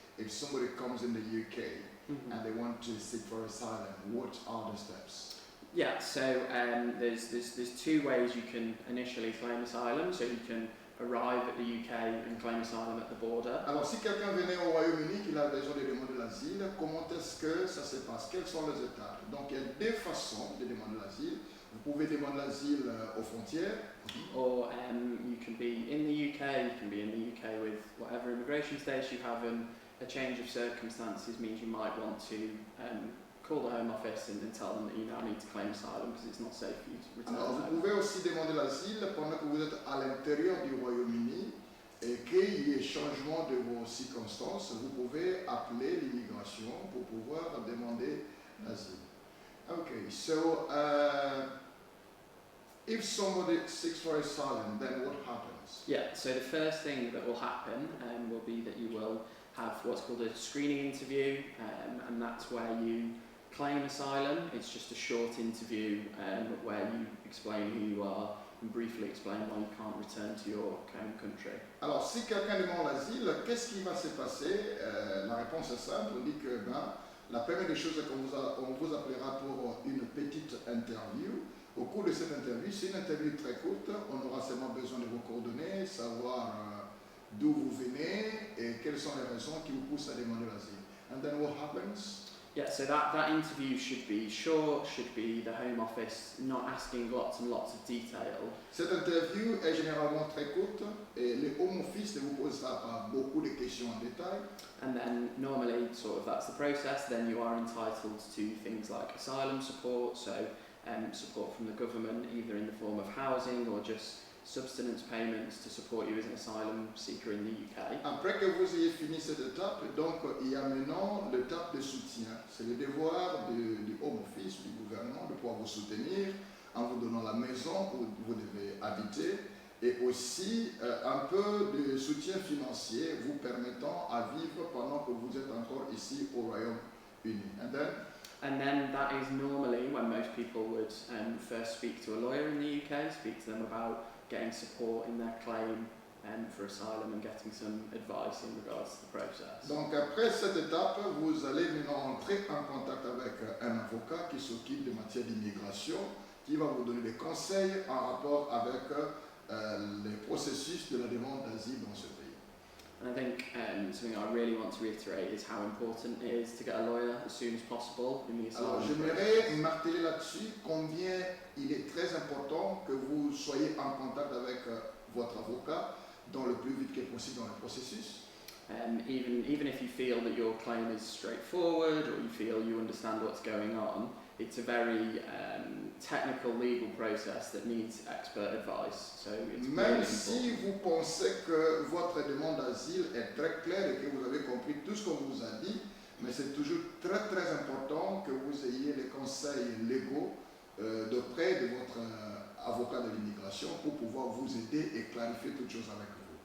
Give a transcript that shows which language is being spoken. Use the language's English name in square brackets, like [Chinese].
[English] If somebody comes in the UK and they want to seek for asylum, what are the steps? Yeah, so there's two ways you can initially claim asylum. So you can arrive at the UK and claim asylum at the border. [French] Alors, si quelqu'un venait au Royaume-Uni qu'il a besoin de demander l'asile, comment est-ce que ça se passe? Quelles sont les étapes? Donc, il y a deux façons de demander l'asile. Vous pouvez demander l'asile aux frontières. [English] Or you can be in the UK, you can be in the UK with whatever immigration status you have, and a change of circumstances means you might want to call the Home Office and tell them that you now need to claim asylum because it's not safe for you to return. [French] Alors, vous pouvez aussi demander l'asile pendant que vous êtes à l'intérieur du Royaume-Uni et qu'il y ait changement de vos circonstances. Vous pouvez appeler l'immigration pour pouvoir demander l'asile. [English] Okay, so if somebody seeks for asylum, then what happens? Yeah, so the first thing that will happen will be that you will have what's called a screening interview, and that's where you claim asylum. It's just a short interview where you explain who you are and briefly explain why you can't return to your home country. [French] Alors, si quelqu'un demande l'asile, qu'est-ce qui va se passer? La réponse est simple. On dit que la première des choses, c'est qu'on vous appellera pour une petite interview. Au cours de cette interview, c'est une interview très courte. On aura seulement besoin de vos coordonnées, savoir d'où vous venez et quelles sont les raisons qui vous poussent à demander l'asile. [English] And then what happens? Yeah, so that interview should be short, should be the Home Office not asking lots and lots of detail. [French] Cette interview est généralement très courte et le Home Office ne vous posera pas beaucoup de questions en détail. [English] And then normally, sort of that's the process, then you are entitled to things like asylum support, so support from the government, either in the form of housing or just subsistence payments to support you as an asylum seeker in the UK. [French] Après que vous ayez fini cette étape, donc il y a maintenant l'étape de soutien. C'est le devoir du Home Office, du gouvernement, de pouvoir vous soutenir en vous donnant la maison où vous devez habiter et aussi un peu de soutien financier vous permettant à vivre pendant que vous êtes encore ici au Royaume-Uni. [English] And then that is normally when most people would first speak to a lawyer in the UK, speak to them about getting support in their claim for asylum and getting some advice in regards to the process. [French] Donc après cette étape, vous allez maintenant entrer en contact avec un avocat qui s'occupe de matières d'immigration, qui va vous donner des conseils en rapport avec les processus de la demande d'asile dans ce pays. [English] And I think something I really want to reiterate is how important it is to get a lawyer as soon as possible in the asylum [French] Alors j'aimerais marteler là-dessus combien il est très important que vous soyez en contact avec votre avocat dans le plus vite que possible dans le processus. [English] Even if you feel that your claim is straightforward or you feel you understand what's going on, it's a very technical legal process that needs expert advice. So it's [French] Même [English] really [French] si vous pensez que votre demande d'asile est très claire et que vous avez compris tout ce qu'on vous a dit, mais c'est toujours très très important que vous ayez les conseils légaux d'auprès de votre avocat de l'immigration pour pouvoir vous aider et clarifier toutes choses avec vous.